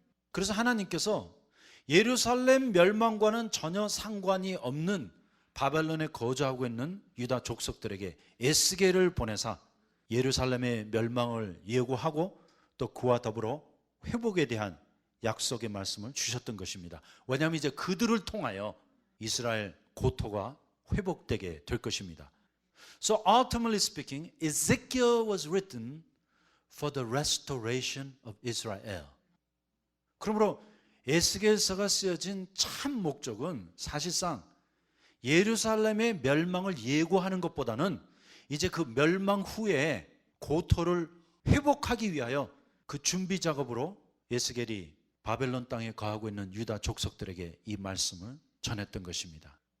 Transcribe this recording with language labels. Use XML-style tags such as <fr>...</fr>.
<ko>그래서 하나님께서 예루살렘 멸망과는 전혀 상관이 없는 바벨론에 거주하고 있는 유다 족속들에게 에스겔을 보내사 예루살렘의 멸망을 예고하고 또 그와 더불어 회복에 대한 약속의 말씀을 주셨던 것입니다. 왜냐하면 이제 그들을 통하여 이스라엘 고토가 회복되게 될 것입니다.</ko> <en>So ultimately speaking, Ezekiel was written for the restoration of Israel.</en> <ko>그러므로 에스겔서가 쓰여진 참 목적은 사실상 예루살렘의 멸망을 예고하는 것보다는 이제 그 멸망 후에 고토를 회복하기 위하여 그 준비 작업으로 에스겔이 바벨론 땅에 거하고 있는 유다 족속들에게 이 말씀을 전했던 것입니다.</ko>